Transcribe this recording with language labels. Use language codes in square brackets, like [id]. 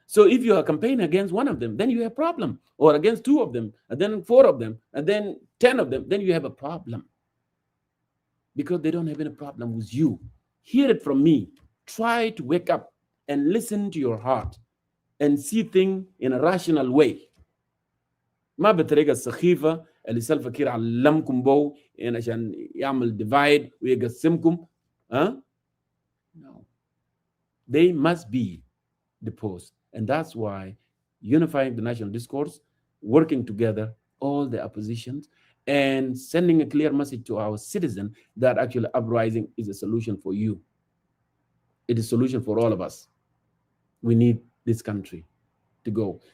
[en] So if you are campaigning against one of them, then you have a problem. Or against 2 of them, and then 4 of them, and then 10 of them, then you have a problem. Because they don't have any problem with you. Hear it from me. Try to wake up and listen to your heart and see things in a rational way. [ar] ما بطريقة السخيفة اللي سلفا كير علمكم بو يعني عشان يعمل divide ويقسمكم. [en] No. They must be deposed. And that's why unifying the national discourse, working together, all the oppositions, and sending a clear message to our citizens that actually uprising is a solution for you. It is a solution for all of us. We need this country to go.